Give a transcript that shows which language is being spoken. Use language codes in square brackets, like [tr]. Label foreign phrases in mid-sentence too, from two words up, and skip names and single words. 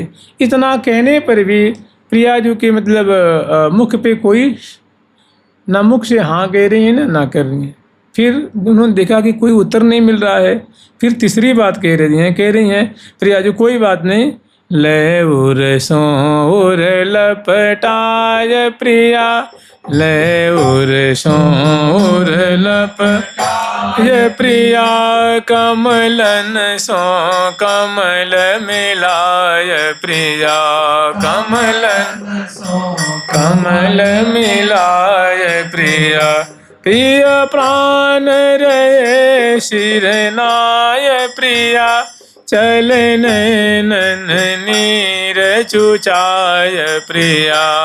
[hi] इतना कहने पर भी प्रियाजू के मतलब मुख पे कोई ना मुख से हाँ कह रही है ना कर रही है। फिर उन्होंने देखा कि कोई उत्तर नहीं मिल रहा है, फिर तीसरी बात कह रही हैं प्रियाजू कोई बात नहीं। [bra] ले उर सोर लपटाय प्रिया, ले उर सोर लपटाय प्रिया। कमलन सो कमल मिलाय प्रिया, कमलन सो कमल मिलाय प्रिया। प्रिय प्राण रहे शिरनाय प्रिया, चलन नीर चुचाय प्रिया।